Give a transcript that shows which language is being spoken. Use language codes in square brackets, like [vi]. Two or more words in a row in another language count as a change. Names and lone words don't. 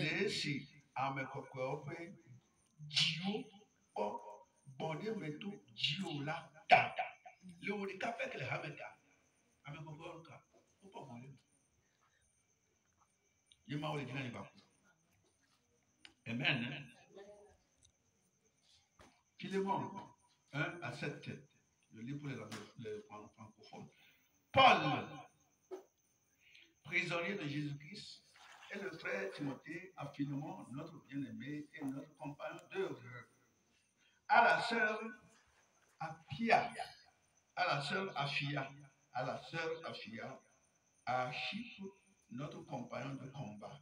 [ee] Le esi ame kɔkɔewo ƒe dziwo kpɔ gbɔɖeme to dziwò la ta. Le wò ɖeka pɛ ke le hame ta. Ame kɔkɔewo ka wokpɔ gbɔɖeme. Ye Mawu le dzi na yi va ku. Amen. Philemon 1:7. [fr] Je lis pour les francophones. Paul, prisonnier de Jésus-Christ, et le frère Timothée à Philemon, notre bien-aimé et notre compagnon d'œuvre. À la sœur Apia, à la sœur Afia, à la sœur Afia, à Archippe notre compagnon de combat.